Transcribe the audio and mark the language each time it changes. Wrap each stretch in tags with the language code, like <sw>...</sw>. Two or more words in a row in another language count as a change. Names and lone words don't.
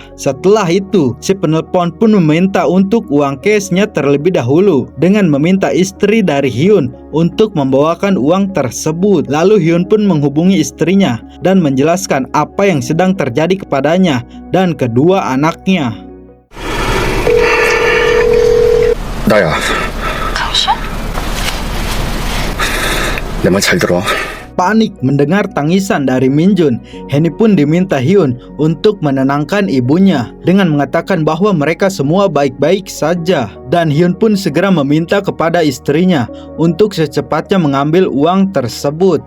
<id>Setelah itu, si penelpon pun meminta untuk uang cashnya terlebih dahulu dengan meminta istri dari Hyun untuk membawakan uang tersebut. Lalu Hyun pun menghubungi istrinya dan menjelaskan apa yang sedang terjadi kepadanya dan kedua anaknya.</id> <ko>나야. 내 말 잘 들어.</ko> <id>Panik mendengar tangisan dari Minjun, Henny pun diminta Hyun untuk menenangkan ibunya dengan mengatakan bahwa mereka semua baik-baik saja. Dan Hyun pun segera meminta kepada istrinya untuk secepatnya mengambil uang tersebut.</id>